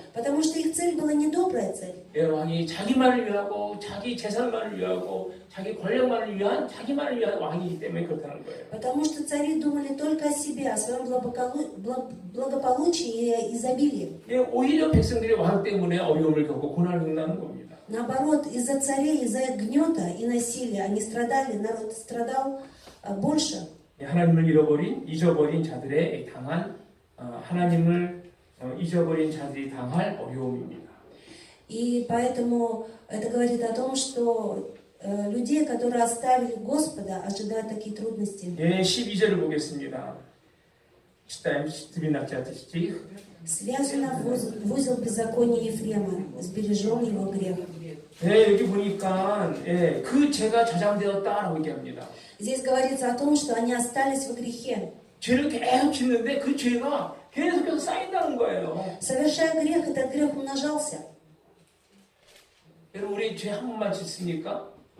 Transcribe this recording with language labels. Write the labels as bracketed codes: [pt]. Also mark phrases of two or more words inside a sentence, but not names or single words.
[ru] Потому что их цель была не добрая цель. [ko] 예, 왕이 자기만을 위하고 자기 재산만을 위하고 자기 권력만을 위한 자기만을 위한 왕이기 때문에 그렇다는 거예요. [ru] Потому что цари думали только о себе, о своем благополучии и изобилии. [ko] 예, 오히려 백성들이 왕 때문에 어려움을 겪고 고난을 겪는 겁니다. [ru] Наоборот, из-за царей, из-за гнета и насилия они страдали, народ страдал больше. [ko] 예, 하나님을 잊어버린 자들의 당한 하나님을 잊어버린 자들이 당할 어려움입니다. [ru] И поэтому это говорит о том, что людей, которые оставили Господа, ожидают такие трудности. [ko] 예, 12절을 보겠습니다. [ru] Читаем 12 стих. Связано в узел беззакония Ефрема, сбережен его грех. [ko] 예, 여기 보니까 예, 그 죄가 저장되었다라고 얘기합니다. [ru] Здесь говорится о том, что они остались в грехе. [ko] 죄를 계속 짓는데 그 죄가 계속해서 쌓인다는 거예요. [ru] Совершая грех, этот грех умножался. [ko] 여러분 우리 죄 한 번만 짓습니까?